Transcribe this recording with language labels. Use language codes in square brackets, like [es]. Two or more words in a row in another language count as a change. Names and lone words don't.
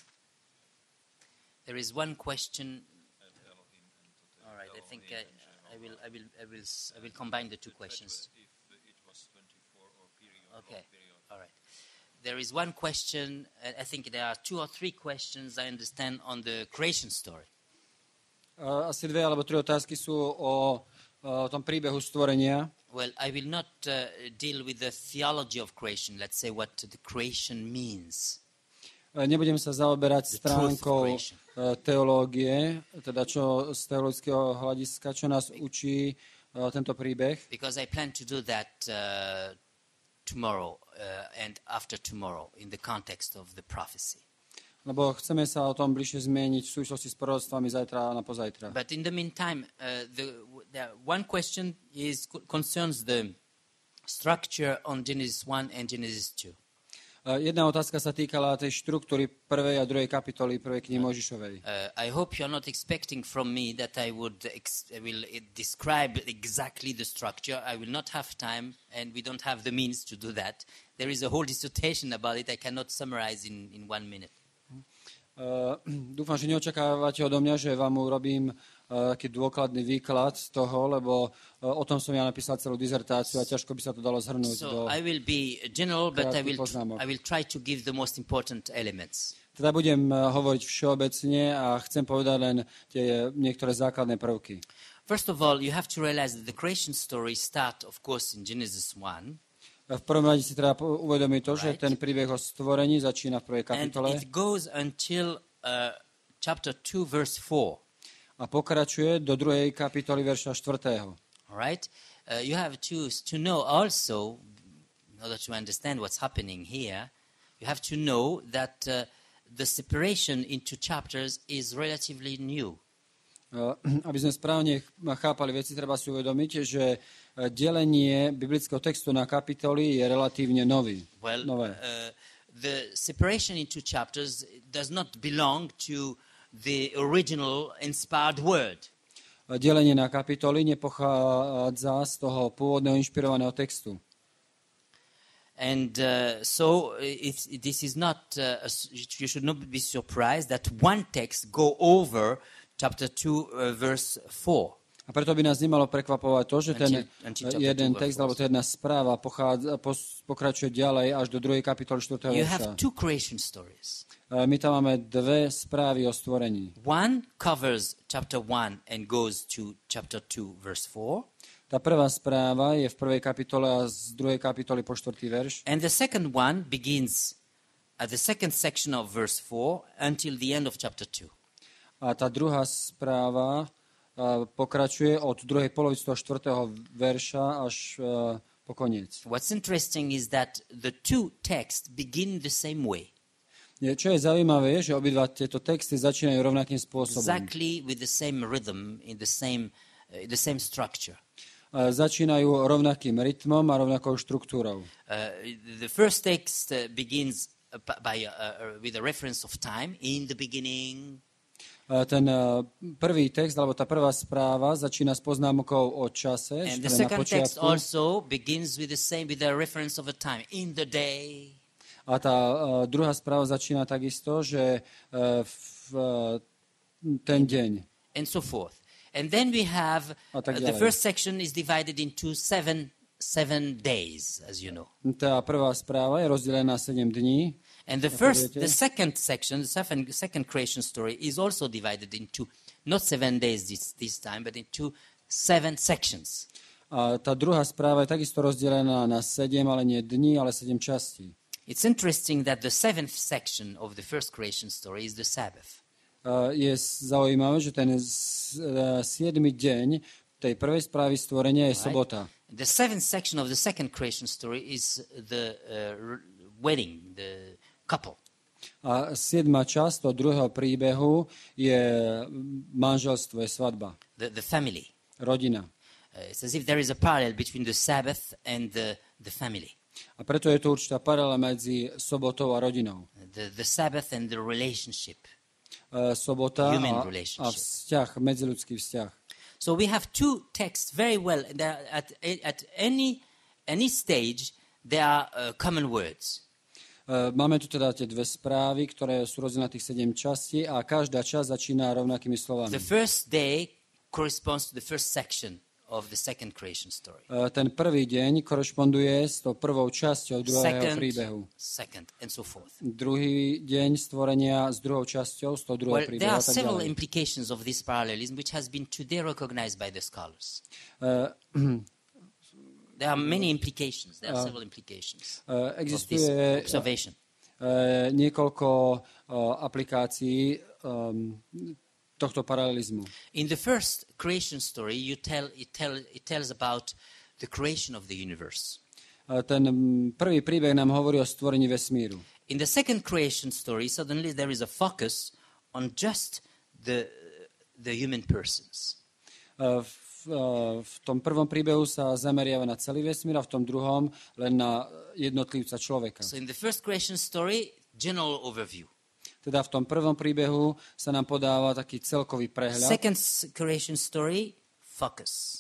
[en] There is one question. All right, I think I will combine the two questions. If it was 24 or period. Okay. All right. There is one question, I think there are 2 or 3 questions, I understand, on the creation story. [sk] Asi 2 alebo 3 otázky sú o tom príbehu stvorenia. [en] Well, I will not deal with the theology of creation, let's say what the creation means. [sk] Nebudem sa zaoberať stránkou teológie, teda čo z teologického hľadiska, čo nás učí tento príbeh. [en] Because I plan to do that tomorrow and after tomorrow in the context of the prophecy. [sk] Lebo chceme sa o tom bližšie zmieniť v súvislosti s proroctvami zajtra a na pozajtra. [en] But in the meantime, the one question concerns the structure on Genesis 1 and Genesis 2. [sk] Jedna otázka sa týkala tej štruktúry 1. a 2. kapitoly 1. knihy Mojžišovej. [en] I hope you are not expecting from me that I will describe exactly the structure. I will not have time and we don't have the means to do that. There is a whole dissertation about it. I cannot summarize in 1 minute. [sk] Dúfam, že neočakávate odo mňa, že vám urobím taký dôkladný výklad toho, lebo o tom som ja napísal celú dizertáciu a ťažko by sa to dalo zhrnúť do [en] I will be general, but I [sk] poznámok. [en] will try to give the most important elements. [sk] Teda budem hovoriť všeobecne a chcem povedať len tie niektoré základné prvky. [en] First of all, you have to realize that the creation story starts, of course, in Genesis 1. [sk] V prvom rade si treba uvedomiť to, že ten príbeh o stvorení začína v 1. kapitole. [en] And it goes until chapter 2, verse 4. [sk] A pokračuje do 2. kapitoly verša 4. [en] All right? You have to know also, in order to understand what's happening here, you have to know that the separation into chapters is relatively new. [sk] Aby sme správne chápali veci, treba si uvedomiť, že delenie biblického textu na kapitoly je relatívne nové. [en] The separation into chapters does not belong to the original inspired word. [sk] Delenie na kapitoly nepochádza z toho pôvodného inšpirovaného textu. [en] And so this is not, you should not be surprised that one text go over chapter 2, verse 4. [sk] A preto by nás nemalo prekvapovať to, že ten jeden text, alebo tá jedna správa pokračuje ďalej až do 2. kapitoly 4. verša. [en] You have 2 creation stories. [sk] My tam máme 2 správy o stvorení. [en] One covers chapter 1 and goes to chapter 2, verse 4. [sk] Tá prvá správa je v 1. kapitole a z 2. kapitoly po 4. verš. [en] And the second one begins at the second section of verse 4 until the end of chapter 2. [sk] A tá druhá správa pokračuje od druhej polovice toho 4. verša až po koniec. [en] What's interesting is that the 2 texts begin the same way. [sk] Čo je zaujímavé, je, že obidva tieto texty začínajú rovnakým spôsobom. [en] Exactly with the same rhythm, in the same structure. [sk] Začínajú rovnakým rytmom a rovnakou štruktúrou. [en] The first text begins with a reference of time, in the beginning. [sk] Ten prvý text, alebo tá prvá správa začína s poznámkou o čase, [en] and the [sk] na [en] second text [sk] počiatku. [en] also begins with a reference of a time, in the day. [sk] A tá druhá správa začína takisto, že ten deň. [en] And so forth. And then we have, the first section is divided into seven days, as you know. [sk] Tá prvá správa je rozdelená na 7 dní. [en] And the second section, the second creation story is also divided into not 7 days this time, but into 7 sections. [sk] A tá druhá správa je takisto rozdelená na 7, ale nie dní, ale 7 častí. [en] It's interesting that the 7th section of the first creation story is the Sabbath. [sk] Je zaujímavé, že ten 7. deň tej prvej správy stvorenia je sobota. [en] The 7th section of the second creation story is the wedding, the couple. [sk] A 7. časť toho druhého príbehu je manželstvo, je svadba, [en] the family. [sk] rodina. [en] It's as if there is a parallel between the Sabbath and the family. [sk] A preto je to určitá paralela medzi sobotou a rodinou. [en] The Sabbath and the relationship. [sk] Sobota [en] Human [sk] a [en] relationship. [sk] vzťah, medziľudský vzťah. [en] So we have two texts very well. At any stage, there are common words. [sk] Máme tu teda tie dve správy, ktoré sú rozdelené na tých 7 častí a každá časť začína rovnakými slovami. [en] The first day corresponds to the first section of the second creation story. [sk] Ten prvý deň korešponduje s tou prvou časťou druhého príbehu. [en] Second, and so forth. [sk] Druhý deň stvorenia s druhou časťou, s tou druhou [en] Well, [sk] príbehu [en] there [sk] a [en] are [sk] tak [en] several [sk] ďalej. [en] implications of this parallelism which has been today recognized by the scholars. There are many implications. There are several implications of this [sk] Existuje [en] observation. [sk] niekoľko aplikácií tohto paralelizmu. [en] In the first creation story, it tells about the creation of the universe. [sk] Ten prvý príbeh nám hovorí o stvorení vesmíru. [en] In the second creation story, suddenly there is a focus on just the human persons. [sk] V tom prvom príbehu sa zameriava na celý vesmír a v tom druhom len na jednotlivca človeka. [en] So in the first creation story, general overview. [sk] Teda v tom prvom príbehu sa nám podáva taký celkový prehľad. [en] Second creation story, focus.